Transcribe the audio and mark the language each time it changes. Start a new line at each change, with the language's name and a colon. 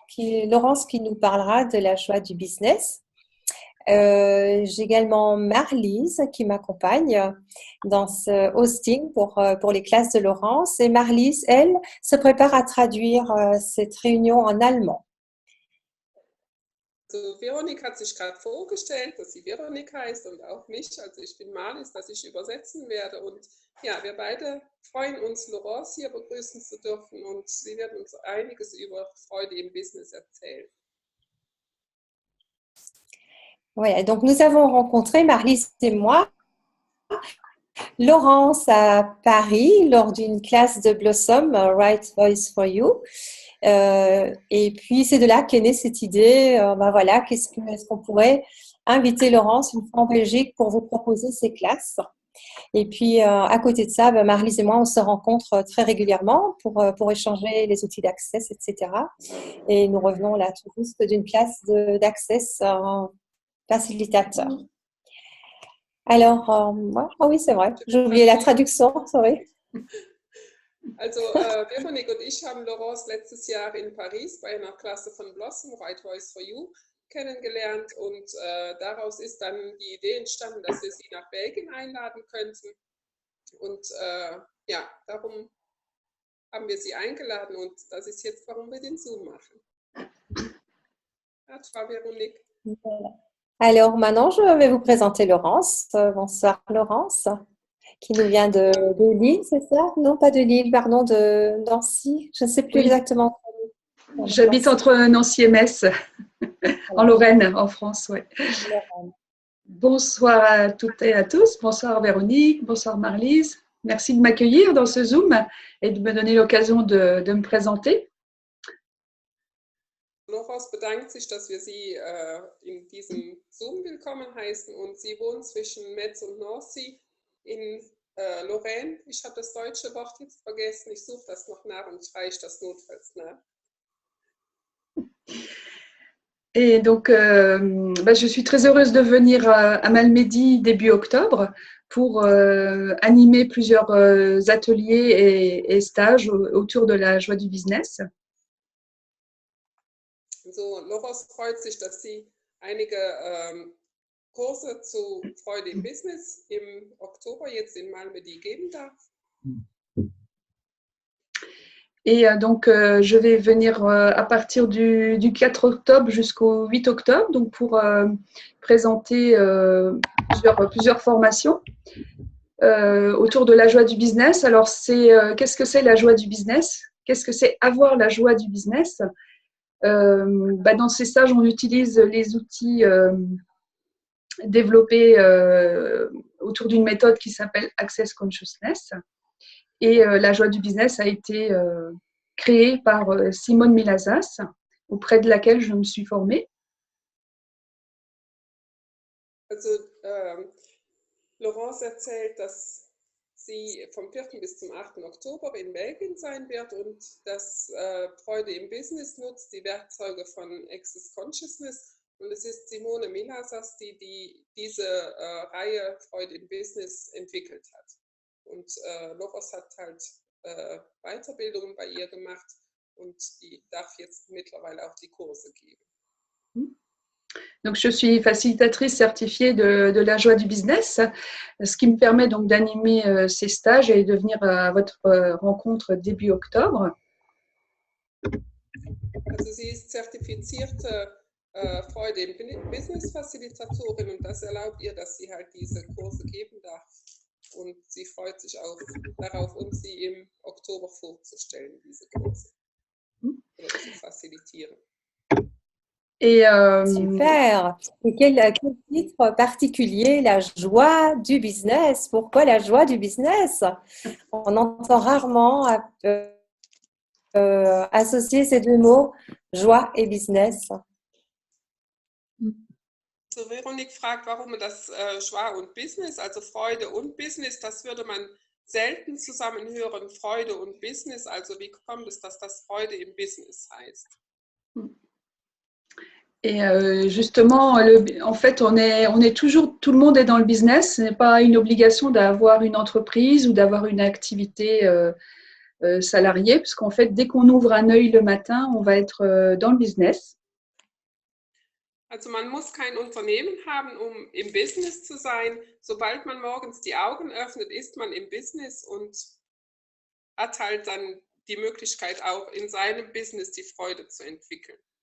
French: Laurence qui nous parlera de la joie du business. J'ai également Marlise qui m'accompagne dans ce hosting pour les classes de Laurence. Et Marlise, elle, se prépare à traduire cette réunion en allemand.
German: Also Veronik hat sich gerade vorgestellt, dass sie Veronik heißt und auch mich. Also ich bin Marlies, dass ich übersetzen werde. Und ja, wir beide freuen uns, Laurence hier begrüßen zu dürfen und sie wird uns einiges über Freude im Business erzählen.
French: Voilà, donc nous avons rencontré, Marlise et moi, Laurence à Paris lors d'une classe de Blossom, Right Voice for You. Et puis c'est de là qu'est née cette idée. Voilà, est-ce qu'on pourrait inviter Laurence une fois en Belgique pour vous proposer ces classes? Et puis à côté de ça, Marlise et moi, on se rencontre très régulièrement pour échanger les outils d'Access, etc. Et nous revenons là tout juste d'une classe d'Access facilitateur. Alors, ah oui, c'est vrai, j'ai oublié la traduction,
English: sorry.
German: Also Veronik und ich haben Laurence letztes Jahr in Paris bei einer Klasse von Blossom, Right Voice for You, kennengelernt und daraus ist dann die Idee entstanden, dass wir sie nach Belgien einladen könnten. Und ja, darum haben wir sie eingeladen und das ist jetzt, warum wir den Zoom machen. Ja, Frau Veronik.
French: Voilà. Alors maintenant, je vais vous présenter Laurence. Bonsoir Laurence, qui nous vient de Lille, c'est ça? Non, pas de Lille, pardon, de Nancy. Je ne sais plus Oui. exactement. J'habite entre Nancy et Metz, en Lorraine, en France. Ouais. Bonsoir à toutes et à tous. Bonsoir Véronique, bonsoir Marlise. Merci de m'accueillir dans ce Zoom et de me donner l'occasion de me présenter.
German: Laurence bedankt sich, dass wir Sie in diesem Zoom willkommen heißen und Sie wohnen zwischen Metz und Nancy in Lorraine. Ich habe das deutsche Wort jetzt vergessen, ich suche das noch nach und ich reiche das notfalls nach.
French: Et donc, je suis très heureuse de venir à Malmedy début octobre pour animer plusieurs ateliers et stages autour de la joie du business.
German: So, Laurence freut sich, dass sie einige Kurse zu Freude im Business im Oktober jetzt in Malmedy geben darf.
French: Et donc, je vais venir à partir du 4 octobre jusqu'au 8 octobre donc pour présenter plusieurs formations autour de la joie du business. Alors, qu'est-ce que c'est la joie du business? Qu'est-ce que c'est avoir la joie du business? Dans ces stages, on utilise les outils développés autour d'une méthode qui s'appelle Access Consciousness. Et la joie du business a été créée par Simone Milazas, auprès de laquelle je me suis formée.
German: Also, Laurence erzählt, dass sie vom 4. bis zum 8. Oktober in Belgien sein wird und dass Freude im Business nutzt die Werkzeuge von Access Consciousness. Und es ist Simone Milazas, die diese Reihe Freude im Business entwickelt hat. Und Laurence hat halt Weiterbildungen bei ihr gemacht und die darf jetzt mittlerweile auch die Kurse geben.
French: Donc, je suis facilitatrice certifiée de la joie du business, ce qui me permet donc d'animer ces stages et de venir à votre rencontre début octobre.
German: Also sie ist zertifizierte Freude im Business Facilitatorin und das erlaubt ihr, dass sie halt diese Kurse geben darf. Und sie freut sich auch darauf, uns sie im Oktober vorzustellen, diese Kurse. Oder zu facilitieren.
French: Et super. Et quel titre particulier, la joie du business. Pourquoi la joie du business? On entend rarement associer ces deux mots, joie et business.
German: So, Veronik fragt, warum das Joie und Business, also Freude und Business, das würde man selten zusammen hören, Freude und Business. Also wie kommt es, dass das Freude im Business heißt?
French: Et justement, en fait, on est toujours, tout le monde est dans le business. Ce n'est pas une obligation d'avoir une entreprise ou d'avoir une activité salariée, parce qu'en fait, dès qu'on ouvre un œil le matin, on va être dans le business.
German: Also man muss kein Unternehmen haben, um im Business zu sein. Sobald man morgens die Augen öffnet, ist man im Business und hat halt dann die Möglichkeit auch in seinem Business die Freude zu entwickeln.